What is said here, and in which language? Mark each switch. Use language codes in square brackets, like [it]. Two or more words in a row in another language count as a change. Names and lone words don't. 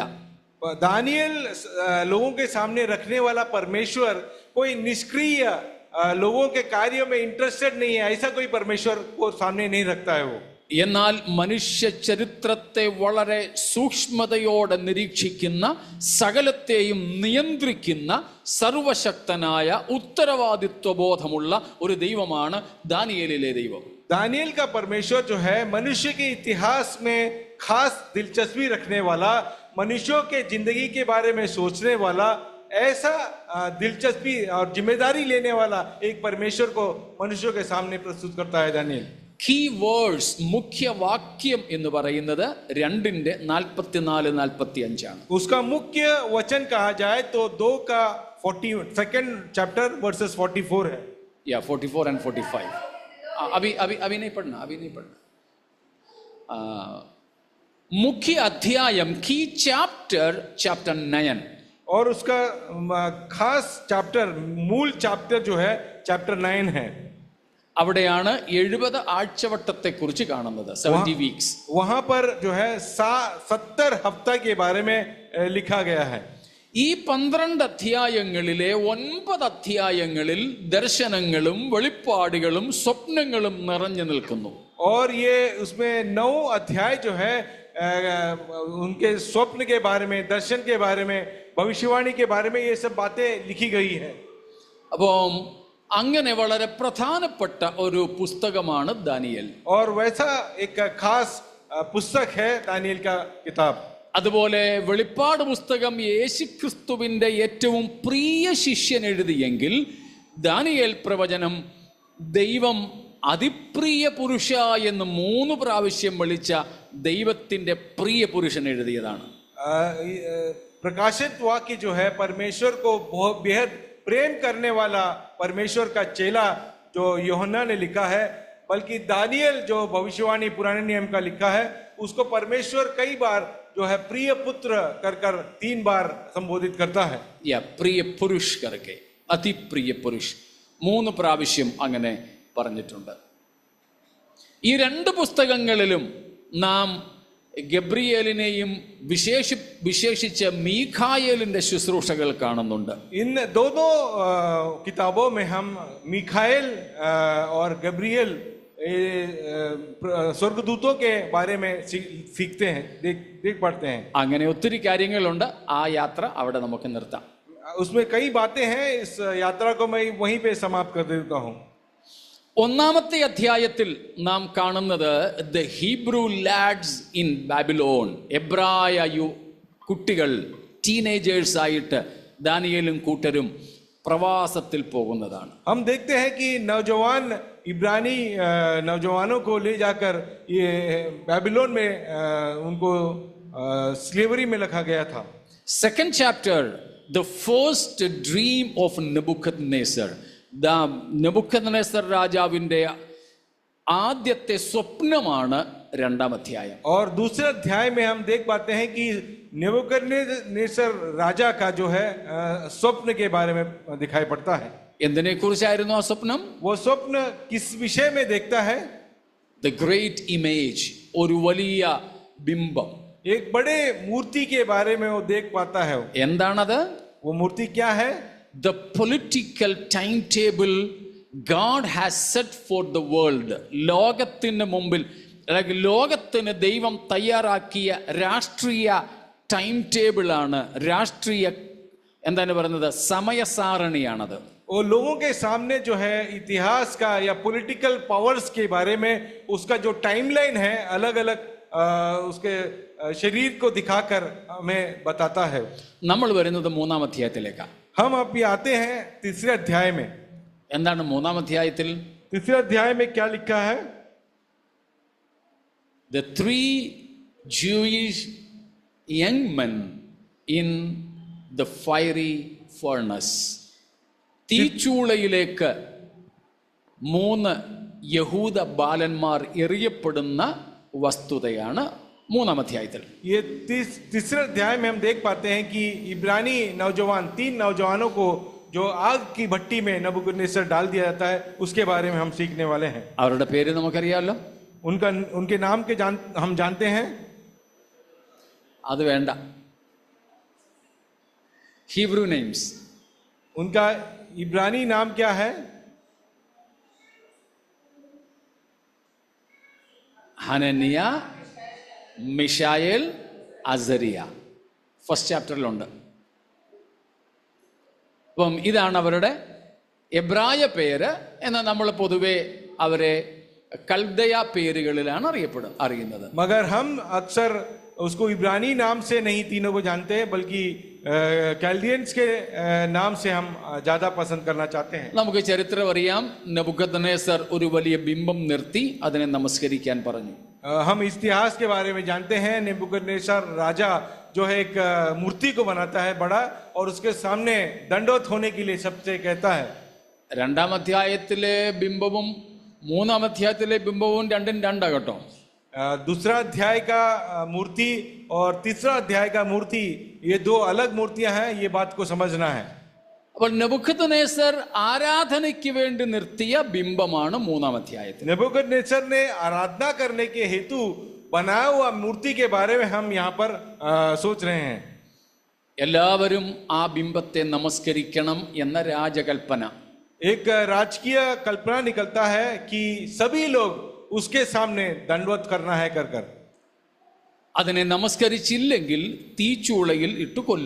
[hi] दानियल लोगों के सामने रखने वाला परमेश्वर कोई निष्क्रिय लोगों के कार्यों में इंटरेस्टेड नहीं है, ऐसा कोई परमेश्वर को सामने नहीं रखता है. वो [ml] എന്നാൽ മനുഷ്യ ചരിത്രത്തെ വളരെ സൂക്ഷ്മതയോടെ നിരീക്ഷിക്കുന്ന, സകലത്തെയും നിയന്ത്രിക്കുന്ന സർവശക്തനായ ഉത്തരവാദിത്വബോധമുള്ള ഒരു ദൈവമാണ് ദാനിയേലിലെ ദൈവം. [hi] दानियल का परमेश्वर जो है मनुष्य के इतिहास में खास दिलचस्पी रखने वाला, मनुष्यों के जिंदगी के बारे में सोचने वाला, ऐसा दिलचस्पी और जिम्मेदारी लेने वाला एक परमेश्वर को मनुष्यों के सामने प्रस्तुत करता है दानियल. [en] key words, [ml] മുഖ്യവാക്യം എന്ന് പറയുന്നത് 2:44-45 ആണ്. [hi] उसका मुख्य वचन कहा जाए तो 2 का 42nd [en] chapter verses [hi] 44 है. या 44 and 45. अभी नहीं पढ़ना. मुख्य अध्यायम, [en] key chapter [hi] 9, और उसका खास चैप्टर, मूल चैप्टर जो है चैप्टर 9 है. [ml] അവിടെയാണ് 70 ആഴ്ചവട്ടത്തെ കുറിച്ച് കാണുന്നത്, 70 വീക്സ്. [hi] वहां पर जो है 70 हफ्ता के बारे में लिखा गया है. [ml] ഈ 12 അധ്യായങ്ങളിലെ 9 അധ്യായങ്ങളിൽ ദർശനങ്ങളും വെളിപ്പാടുകളും സ്വപ്നങ്ങളും നിറഞ്ഞു നിൽക്കുന്നു. [hi] और ये उसमें 9 अध्याय जो है उनके स्वप्न के बारे में, दर्शन के बारे में, भविष्यवाणी के बारे में ये सब बातें लिखी गई है. [ml] അപ്പം അങ്ങനെ വളരെ പ്രധാനപ്പെട്ട ഒരു പുസ്തകമാണ് ദാനിയേൽ. [hi] और वैसा एक खास पुस्तक है दानियल का किताब. [ml] അതുപോലെ വെളിപ്പാട് പുസ്തകം യേശുക്രിസ്തുവിന്റെ ഏറ്റവും പ്രിയ ശിഷ്യൻ എഴുതിയെങ്കിൽ, ദാനിയേൽ പ്രവചനം ദൈവം അതിപ്രിയ പുരുഷ എന്ന് 3 പ്രാവശ്യം വിളിച്ച ദൈവത്തിന്റെ പ്രിയ പുരുഷൻ എഴുതിയതാണ്. [hi] प्रकाशित वाक्य जो है परमेश्वर को बहुत बेहद प्रेम करने वाला परमेश्वर का चेला जो यूहन्ना ने लिखा है, बल्कि दानियल जो भविष्यवाणी पुराने नियम का लिखा है, उसको परमेश्वर कई बार जो है प्रिय पुत्र कर 3 बार संबोधित करता है. या प्रिय पुरुष करके, [ml] അതിപ്രിയ പുരുഷ് 3 പ്രാവശ്യം അങ്ങനെ പറഞ്ഞിട്ടുണ്ട്. ഈ 2 പുസ്തകങ്ങളിലും നാം ഗബ്രിയേലിനെയും വിശേഷിച്ച് മീഖായേലിന്റെ ശുശ്രൂഷകൾ കാണുന്നുണ്ട്. [hi] इन दोनों किताबों में हम मिखाएल और गब्रिएल स्वर्गदूतों के बारे में सीखते हैं, देख पाते हैं. [ml] അങ്ങനെ ഒത്തിരി കാര്യങ്ങളുണ്ട്. ആ യാത്ര അവിടെ നമുക്ക് നിർത്താം. [hi] उसमें कई बातें हैं. इस यात्रा को मैं वहीं पे समाप्त कर देता हूँ. [ml] ഒന്നാമത്തെ അധ്യായത്തിൽ നാം കാണുന്നത് [en] the Hebrew lads in Babylon, [ml] എബ്രായ കുട്ടികൾ, ടീനേജേഴ്സ് ആയിട്ട് ദാനിയേലും കൂട്ടരും പ്രവാസത്തിൽ പോകുന്നതാണ്. [hi] हम देखते हैं कि नौजवान इब्रानी नौजवानों को ले जाकर ये बाबिलोन में उनको स्लेवरी में रखा गया था. [en] second chapter, the first dream of Nebuchadnezzar, [ml] നെബൂഖദ്നേസർ രാജാവിന്റെ ആദ്യത്തെ സ്വപ്നമാണ് 2ാം അധ്യായം. [hi] और दूसरे अध्याय में हम देख पाते हैं कि नेबूखदनेस्सर राजा का जो है स्वप्न के बारे में दिखाई पड़ता है. [ml] എന്തിനെ കുറിച്ചായിരുന്നു ആ സ്വപ്നം? [hi] वो स्वप्न किस विषय में देखता है? [en] the great image, [ml] ഒരു വലിയ ബിംബം, [hi] एक बड़े मूर्ति के बारे में वो देख पाता है. [ml] എന്താണത്? [hi] वो मूर्ति क्या है? [en] The political timetable God has set for the world. [ml] ലോകത്തിന് മുമ്പിൽ, ലോകത്തിന് ദൈവം തയ്യാറാക്കിയ രാഷ്ട്രീയ [en] time table [ml] ആണ്, രാഷ്ട്രീയ എന്താണ് പറയുന്നത്, സമയസാരണിയാണത്. [hi] वो लोगों के सामने जो है इतिहास का या [en] political powers [hi] के बारे में उसका जो टाइमलाइन है, अलग अलग उसके शरीर को दिखाकर हमें बताता है. [ml] നമ്മൾ വരുന്നത് 3ാം അധ്യായത്തിലേക്കാണ്. [hi] हम अभी आते हैं 3रे अध्याय में. [ml] എന്താണ് 3ാം അധ്യായത്തിൽ? [hi] 3रे अध्याय में क्या लिखा है? [en] The 3 Jewish young men in the fiery furnace. [ml] തീച്ചൂളയിലേക്ക് 3 യഹൂദ ബാലന്മാർ എറിയപ്പെടുന്ന വസ്തുതയാണ് 3ാം അധ്യായത്തിൽ. [hi] ये 3रे अध्याय में हम देख पाते हैं कि इब्रानी नौजवान, 3 नौजवानों को जो आग की भट्टी में नबूकदनेस्सर डाल दिया जाता है, उसके बारे में हम सीखने वाले हैं. [ml] അവരുടെ പേര് നമുക്കറിയാമല്ലോ. [hi] उनके नाम के हम जानते हैं. [ml] അത് വേണ്ട. [en] Hebrew names. [hi] उनका इब्रानी नाम क्या है? [ml] ഹനനിയ, മിഷായേൽ, അസരിയ. ഫസ്റ്റ് ചാപ്റ്ററിലുണ്ട്. അപ്പം ഇതാണ് അവരുടെ എബ്രായ പേര്. എന്നാൽ നമ്മൾ പൊതുവെ അവരെ കൽദയ പേരുകളിലാണ് അറിയുന്നത്. [hi] मगर हम अक्सर उसको इब्रानी नाम से नहीं तीनों को जानते हैं, बल्कि कैल्डियंस के नाम से हम ज्यादा पसंद करना चाहते हैं. [ml] നമുക്ക് ചരിത്രം അറിയാം. നെബൂഖദ്നേസർ ഒരു വലിയ ബിംബം നിർത്തി അതിനെ നമസ്കരിക്കാൻ പറഞ്ഞു. [hi] हम इतिहास के बारे में जानते हैं. नेबूखदनेस्सर राजा जो है एक मूर्ति को बनाता है बड़ा, और उसके सामने दंडवत होने के लिए सबसे कहता है. [ml] രണ്ടാം അധ്യായത്തിലെ ബിംബവും മൂന്നാം അധ്യായത്തിലെ ബിംബവും രണ്ടും രണ്ടാ കേട്ടോ. [hi] दूसरा अध्याय का मूर्ति और तीसरा अध्याय का मूर्ति, ये दो अलग मूर्तियां हैं. ये बात को समझना है. [ml] അപ്പോൾ നെബൂഖദ്നേസർ ആരാധനയ്ക്ക് വേണ്ടി നിർത്തിയ ബിംബമാണ് മൂന്നാം അധ്യായത്തിൽ. [hi] नेबूखदनेस्सर ने आराधना करने के हेतु बनाया हुआ मूर्ति के बारे में हम यहाँ पर सोच रहे हैं. [ml] എല്ലാവരും ആ ബിംബത്തെ നമസ്കരിക്കണം എന്ന രാജകൽപ്പന. [hi] एक राजकीय कल्पना निकलता है कि सभी लोग उसके सामने दंडवत करना है कर कर. [ml] അതിനെ നമസ്കരിച്ചില്ലെങ്കിൽ തീച്ചൂളയിൽ ഇട്ടു കൊല്ലും.